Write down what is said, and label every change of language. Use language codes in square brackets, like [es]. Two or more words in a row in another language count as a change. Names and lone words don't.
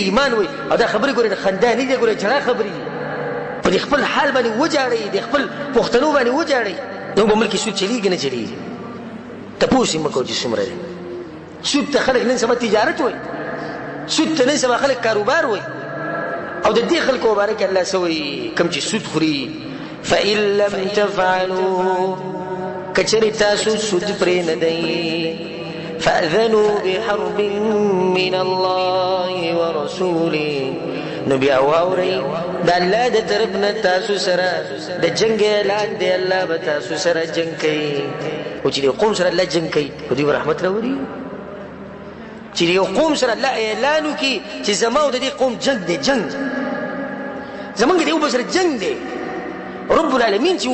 [ps] ایمان وایي او دا خبرې ګورې د خندا نه دي ګورې جړا خبرې دي په دې خپل حال باندې وجاړئ د خپل پښتنو باندې وجاړئ نو په ملک کې سود چلېږي نه چلېږي تپوس یې مه کوه چې څومره دی سود ته خلک نن سبا تجارت وایي سود ته نن سبا خلک کاروبار وایي او د دې خلکو باره کې الله څه وایي کوم چې سود خوري [ar] فإن لم تفعلوا [ps] کچرې تاسو سود پرې نه دی [ar] فأذنوا بحرب من الله ورسوله [ps] نو بیا واورئ د الله د طرف نه تاسو سره د جنګ اعلان دی الله به تاسو سره جنګ کوي او چې د قوم سره الله جنګ کوي په دوی به رحمت راولي چې د یو قوم سره الله اعلان وکړي چې زما او د دې قوم جنګ دی جنګ زمونږ د یو بل سره جنګ دی رب العالمین چې